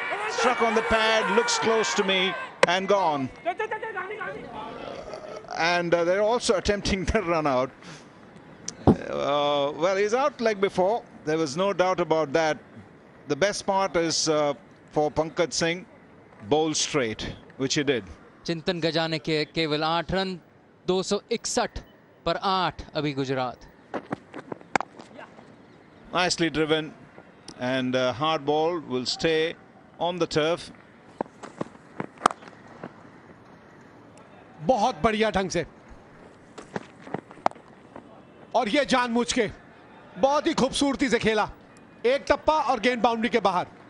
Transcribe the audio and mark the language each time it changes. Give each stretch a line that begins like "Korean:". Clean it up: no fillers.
English: Struck on the pad, looks close to me and gone. And they're also attempting the run out. Well, he's out like before. There was no doubt about that. The best part is for Pankaj Singh, bowl straight, which he did.
Hindi: चिंतन गजाने के केवल 8 run, 261 पर 8 अभी Gujarat.
English: Nicely driven, and hard ball will stay on the turf.
Hindi: बहुत बढ़िया ढंग से, और ये जानबूझ के बहुत ही खूबसूरती से खेला। एक टप्पा और गेंद बाउंड्री के बाहर।